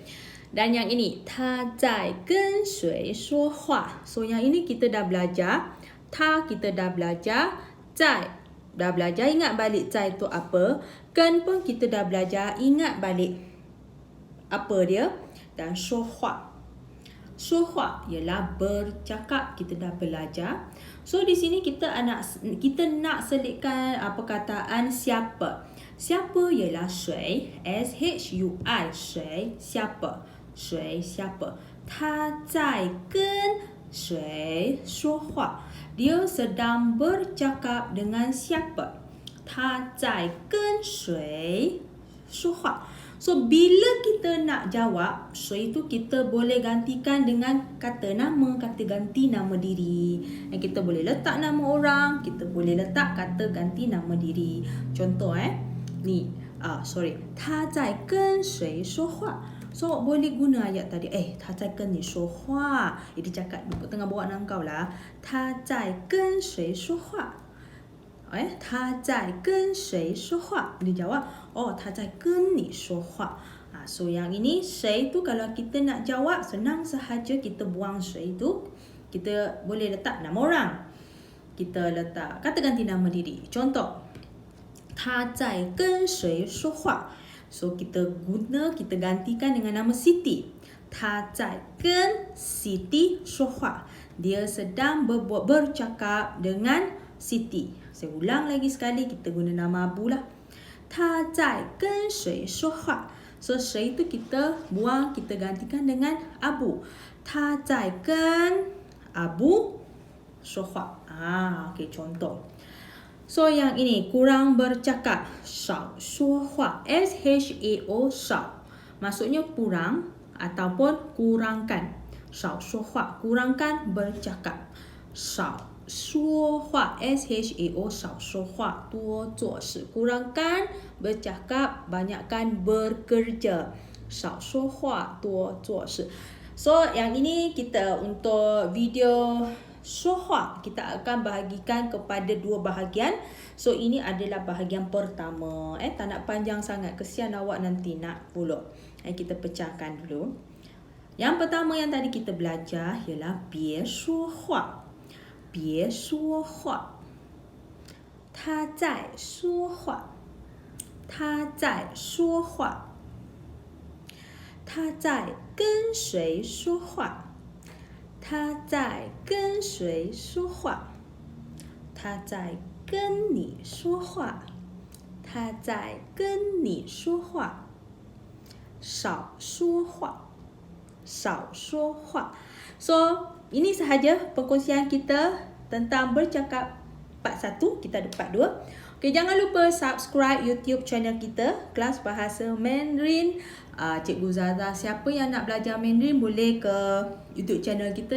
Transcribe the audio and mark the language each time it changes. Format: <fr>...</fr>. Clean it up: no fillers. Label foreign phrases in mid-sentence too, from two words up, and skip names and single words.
<ms>Dan yang ini,</ms> <zh>他在跟谁说话.</zh> <ms>So yang ini kita dah belajar. Ta kita dah belajar. Zai dah belajar ingat balik zai tu apa. Ken pun kita dah belajar ingat balik apa dia. Dan 说话. 说话 ialah bercakap, kita dah belajar. So di sini kita nak selitkan perkataan siapa. Siapa ialah 谁 S-H-U-I 谁 siapa.</ms> <zh>谁 siapa. 他在跟谁说话.</zh> <ms>Dia sedang bercakap dengan siapa.</ms> <zh>他在跟谁说话.</zh> <ms>So, bila kita nak jawab, itu kita boleh gantikan dengan kata nama, kata ganti nama diri. Dan kita boleh letak nama orang, kita boleh letak kata ganti nama diri. Contoh ni,</ms> <zh>他在跟谁说话.</zh> <ms>So, boleh guna ayat tadi.</ms> <zh>他在跟你说话.</zh> <ms>Dia cakap, tengah bawa dengan kau lah.</ms> <zh>他在跟谁说话. 他在跟谁说话?</zh> <ms>Dia jawab,</ms> <zh>他在跟你说话.</zh> <ms>So yang ini, 谁tu kalau kita nak jawab, senang sahaja kita buang 谁tu. Kita boleh letak nama orang. Kita letak kata ganti nama diri. Contoh,</ms> <zh>他在跟谁说话?</zh> <ms>So kita gantikan dengan nama Siti.</ms> <zh>他在跟 Siti 说话.</zh> <ms>Dia sedang bercakap dengan Siti. Saya ulang lagi sekali, kita guna nama Abu lah.</ms> <zh>他在跟谁说话? So,</zh> <ms>谁tu kita buang, kita gantikan dengan Abu.</ms> <zh>他在跟 Abu 说话.</zh> <ms>Okay, contoh. So, yang ini, kurang bercakap.</ms> <zh>少说话. S-H-A-O 少.</zh> <ms>Maksudnya kurang ataupun kurangkan.</ms> <zh>少说话,</zh> <ms>kurangkan bercakap.</ms> <zh>少说话 S-H-A-O 少说话多做事</zh> <ms>kurangkan bercakap banyakkan bekerja</ms> <zh>少说话多做事</zh> <ms>So yang ini kita untuk video 说话 kita akan bahagikan kepada 2 bahagian. So ini adalah bahagian pertama. Tak nak panjang sangat, kesian awak nanti nak follow. Kita pecahkan dulu. Yang pertama yang tadi kita belajar ialah</ms> <zh>别说话别说话他在说话他在说话他在跟谁说话他在跟谁说话他在跟你说话他在跟你说话少说话少说话</zh> <ms>So ini sahaja perkongsian kita tentang bercakap part 1. Kita ada part 2. Okay, jangan lupa</ms> <en>subscribe YouTube channel</en> <ms>kita, Kelas Bahasa Mandarin. Cikgu Zaza, siapa yang nak belajar Mandarin boleh ke</ms> <en>YouTube channel</en> <ms>kita.</ms>